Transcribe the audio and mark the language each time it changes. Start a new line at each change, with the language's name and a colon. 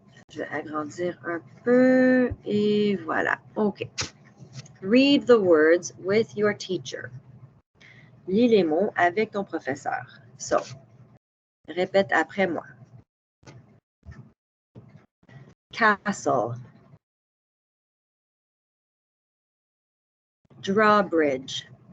French: Je vais agrandir un peu et voilà. OK.
English: Read the words with your teacher.
French: Lis les mots avec ton professeur. So, répète après moi.
English: Castle. Drawbridge.